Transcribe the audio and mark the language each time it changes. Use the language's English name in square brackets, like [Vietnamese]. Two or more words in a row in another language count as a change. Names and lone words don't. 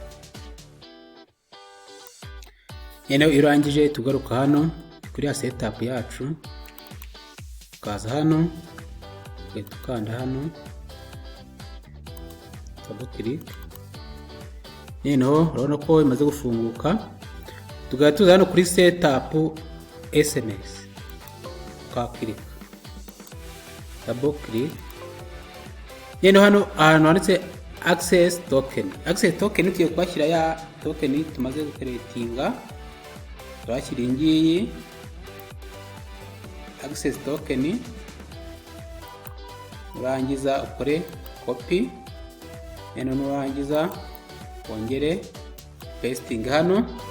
[Kinyarwanda] Nene irangije tugaruka hano kuri ya setup yacu. Ukaza hano, ugahita ukanda hano, [English] double click. [Kinyarwanda] Noneho urabona ko imaze gufunguka. Tugahita tuza hano kuri [English] setup SMS. Click, double click. [Kinyarwanda] Noneho hano ahantu handitse [English] access token. Access token [Kinyarwanda] ugiye kwashyira ya token tumaze gucreatinga. Turashyira ingiyi [English] access token. [Kinyarwanda] Urangiza ukore copy. Noneho nurangiza wongere pasting hano.